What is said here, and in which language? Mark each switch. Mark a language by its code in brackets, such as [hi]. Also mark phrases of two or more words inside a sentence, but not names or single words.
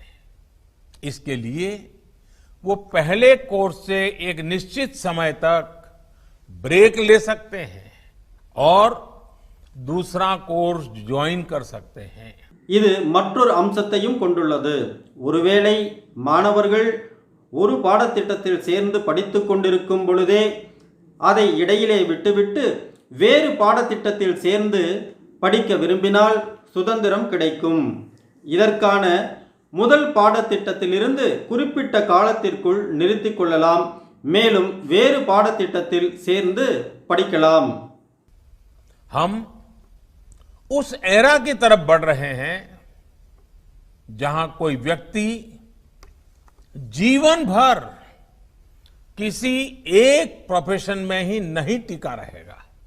[hi] इसके लिए वो पहले कोर्स से एक निश्चित समय तक ब्रेक ले सकते हैं और दूसरा कोर्स ज्वाइन कर सकते हैं. [ta] இது மற்றொரு அம்சத்தையும் கொண்டுள்ளது. ஒருவேளை மாணவர்கள் ஒரு பாடத்திட்டத்தில் சேர்ந்து படித்துக் கொண்டிருக்கும் பொழுதே அதை இடையிலே விட்டுவிட்டு வேறு பாடத்திட்டத்தில் சேர்ந்து படிக்க விரும்பினால் சுதந்திரம் கிடைக்கும். இதற்கான முதல் பாடத்திட்டத்திலிருந்து குறிப்பிட்ட காலத்திற்குள் நிறுத்திக் கொள்ளலாம். மேலும் வேறு பாடத்திட்டத்தில் சேர்ந்து படிக்கலாம். [hi] हम उस एरा की तरफ बढ़ रहे हैं जहां कोई व्यक्ति जीवन भर किसी एक प्रोफेशन में ही नहीं टिका रहेगा.